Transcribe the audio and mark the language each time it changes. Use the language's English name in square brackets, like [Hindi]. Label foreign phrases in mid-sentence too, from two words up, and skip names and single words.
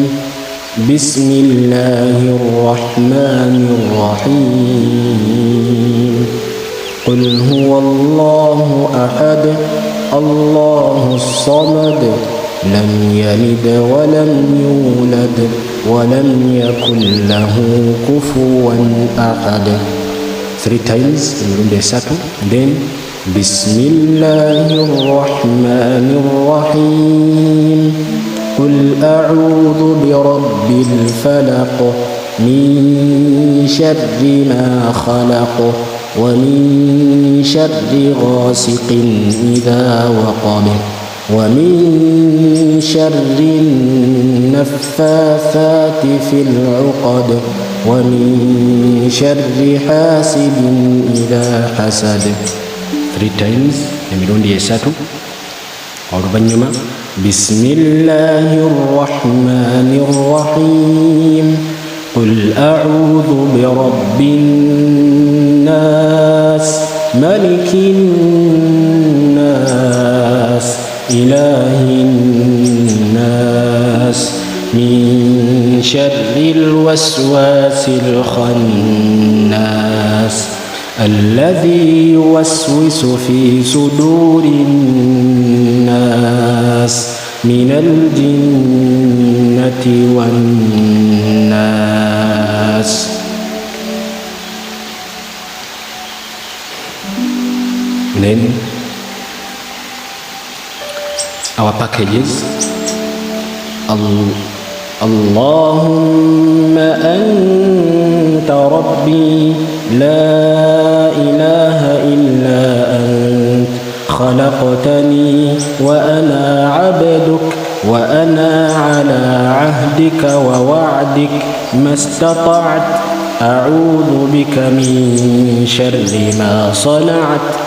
[Arabic] بسم الله الرحمن الرحيم. قل هو الله أحد الله الصمد لم يلد ولم يولد ولم يكن له كفوا أحد. [English] 3 times in the second, then [Arabic] بسم الله الرحمن الرحيم. قل أعوذ برب الفلق من شر ما خلق ومن شر غاسق إذا وقب ومن شر النفاثات في العقد ومن شر حاسد إذا حسد. [English] 3 times [Ganda] emirundi 3. Oluvanyuma [Arabic] بسم الله الرحمن الرحيم. قل أعوذ برب الناس ملك الناس إله الناس من شر الوسواس الخناس الذي يوسوس في صدور الناس من الجنة والناس. [English] Then our packages. [Arabic] اللهم أنت ربي لا إله إلا أنت خلقتني وأنا عبدك وأنا على عهدك ووعدك ما استطعت أعوذ بك من شر ما صنعت